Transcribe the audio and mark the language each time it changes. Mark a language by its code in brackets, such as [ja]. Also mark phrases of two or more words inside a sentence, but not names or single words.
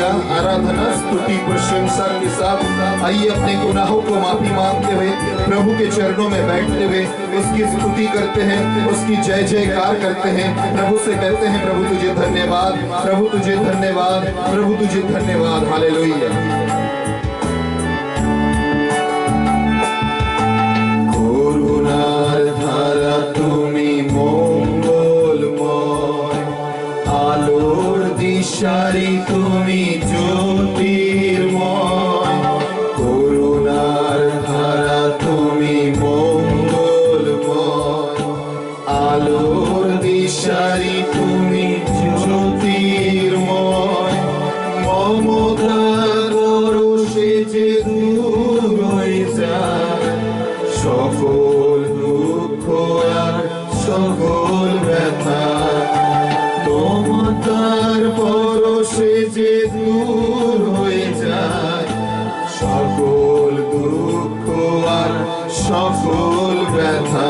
[hi] आराधना, स्तुति, प्रशंसा के साथ आइए अपने गुनाहों को माफी मांगते हुए प्रभु के चरणों में बैठते हुए उसकी स्तुति करते हैं, उसकी जय जयकार करते हैं। प्रभु से कहते हैं, प्रभु तुझे धन्यवाद, प्रभु तुझे धन्यवाद, प्रभु तुझे धन्यवाद। [bn] हालेलुया। করুণার ধারা তুমি মঙ্গলময়, আলোর দিশারী তুমি জ্যোতির্ময়। করুণার ধারা তুমি মঙ্গলময়, আলোর দিশারী তুমি জ্যোতির্ময়। ममतार পরশে যে দূর হয়ে যায় সকল দুঃখ আর সকল ব্যথা। মমতার পরশে যে দূর হয়ে যায় সকল দুঃখ আর সকল ব্যথা।